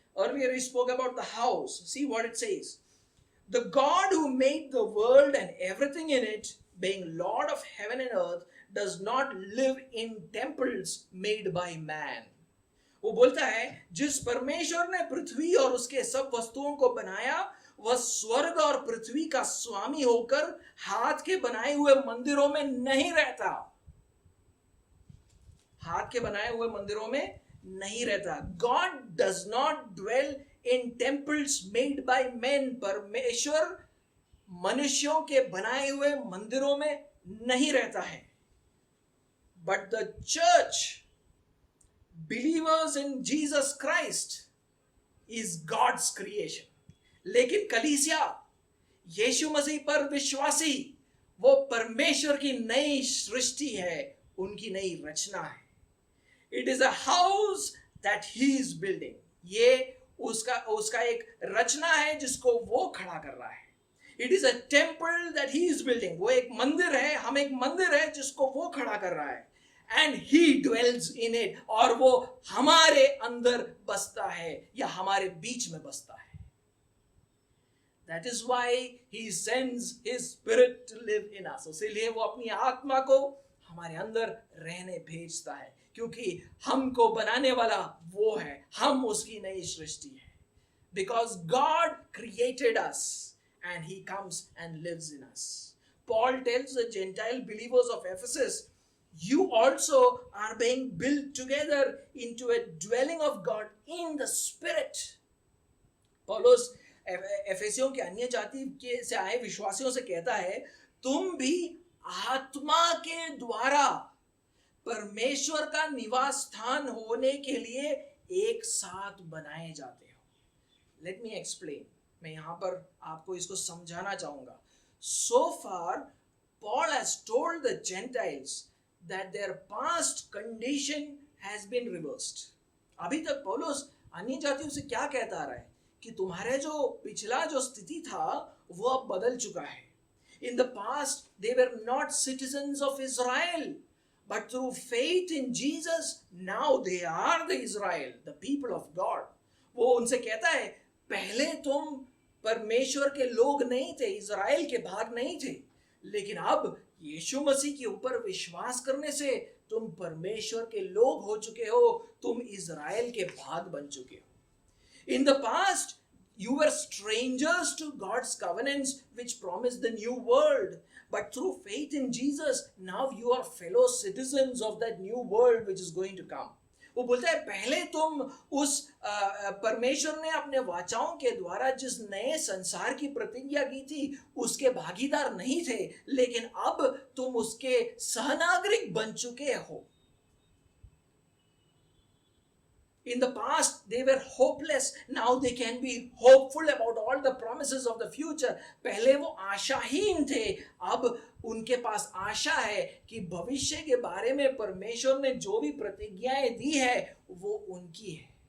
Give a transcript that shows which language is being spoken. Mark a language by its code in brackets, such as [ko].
[en] Earlier he spoke about the house. See what it says. The God who made the world and everything in it, being Lord of heaven and earth, does not live in temples made by man. [hi] वो बोलता है जिस परमेश्वर ने पृथ्वी और उसके सब वस्तुओं को बनाया, वह स्वर्ग और पृथ्वी का स्वामी होकर हाथ के बनाए हुए मंदिरों में नहीं रहता. हाथ के बनाए हुए मंदिरों में नहीं रहता. [en] God does not dwell in temples made by men. [hi] परमेश्वर मनुष्यों के बनाए हुए मंदिरों में नहीं रहता है. [en] But the church, believers in Jesus Christ, is God's creation. [hi] लेकिन कलीसिया, यीशु मसीह पर विश्वासी, वो परमेश्वर की नई सृष्टि है, उनकी नई रचना है. [en] It is a house that he is building. [hi] ये उसका एक रचना है जिसको वो खड़ा कर रहा है. [en] It is a temple that he is building. [hi] वो एक मंदिर है, हम एक मंदिर है जिसको वो खड़ा कर रहा है. [en] And he dwells in it. [hi] और वो हमारे अंदर बसता है या हमारे बीच में बसता है. [en] That is why he sends his spirit to live in us. [hi] इसलिए वो अपनी आत्मा को हमारे अंदर रहने भेजता है, क्योंकि हमको बनाने वाला वो है, हम उसकी नई सृष्टि है. [en] Because God created us and he comes and lives in us. Paul tells the Gentile believers of Ephesus, you also are being built together into a dwelling of God in the Spirit. [hi] पौलुस एफेसियों के अन्य जाति के से आए विश्वासियों से कहता है, तुम भी आत्मा के द्वारा परमेश्वर का निवास स्थान होने के लिए एक साथ बनाए जाते हो. [en] Let me explain. [hi] मैं यहां पर आपको इसको समझाना चाहूंगा. [en] So far, Paul has told the Gentiles that their past condition has been reversed. [hi] अभी तक पौलुस अन्य जातियों से क्या कहता आ रहा है कि तुम्हारे जो पिछला जो स्थिति था वो अब बदल चुका है. [en] In the past, they were not citizens of Israel. But through faith in Jesus, now they are the Israel, the people of God. [hi] वो उनसे कहता है पहले तुम परमेश्वर के लोग नहीं थे, इज़राइल के भाग नहीं थे, लेकिन अब यीशु मसीह के ऊपर विश्वास करने से तुम परमेश्वर के लोग हो चुके हो, तुम इज़राइल के भाग बन चुके हो। [en] In the past, you were strangers to God's covenants which promised the new world. But through faith in Jesus, now you are fellow citizens of that new world which is going to come. [hi] वो बोलता है पहले तुम उस परमेश्वर ने अपने वाचाओं के द्वारा जिस नए संसार की प्रतिज्ञा की थी उसके भागीदार नहीं थे, लेकिन अब तुम उसके सहनागरिक बन चुके हो। [en] In the past, they were hopeless. Now they can be hopeful about all the promises of the future. [hi] पहले वो आशाहीन थे, अब उनके पास आशा है कि भविष्य के बारे में परमेश्वर ने जो भी प्रतिज्ञाएं दी है वो उनकी है।